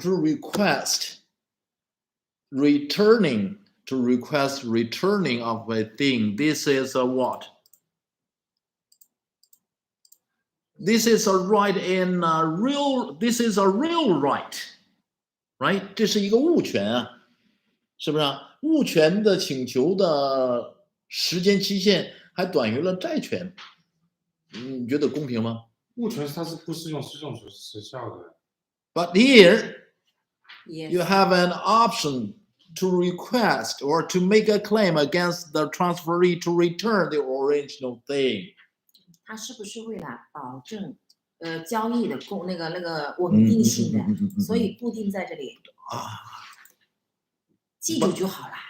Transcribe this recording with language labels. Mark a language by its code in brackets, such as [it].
[en] To request returning, to request returning of a thing. This is a what? This is a right in real, this is a real right, right? [zh] 这是一个物权啊，是不是啊？物权的请求的时间期限还短于了债权，你觉得公平吗？物权它是不适用诉讼时效的。 [en] But here, Yes. you have an option to request or to make a claim against the transferee to return the original thing. [zh] 它是不是为了保证交易的那个稳定性的，所以固定在这里啊，记住就好了。